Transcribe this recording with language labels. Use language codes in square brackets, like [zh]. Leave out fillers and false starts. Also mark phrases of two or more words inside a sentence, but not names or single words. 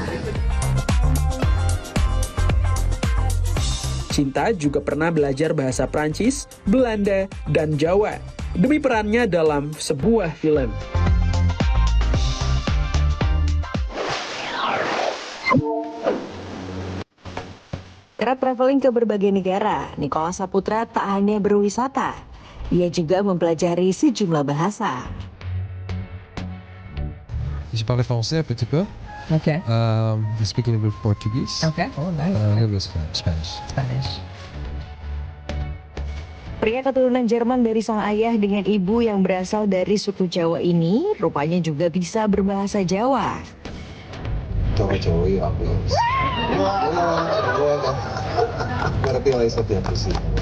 [id] Cinta juga pernah belajar bahasa Prancis, Belanda, dan Jawa demi perannya dalam sebuah film. Kerap traveling ke berbagai negara, Nicholas Saputra tak hanya berwisata, ia juga mempelajari sejumlah bahasa. [fr] Je parle français un petit peu. [en] Okay. I speak a little bit Portuguese. Okay. Oh, nice. A little bit Spanish. [id] Pria keturunan Jerman dari sang ayah dengan ibu yang berasal dari suku Jawa ini rupanya juga bisa berbahasa Jawa. Cowok-cowok ya aku. Ngerti lah seperti apa sih.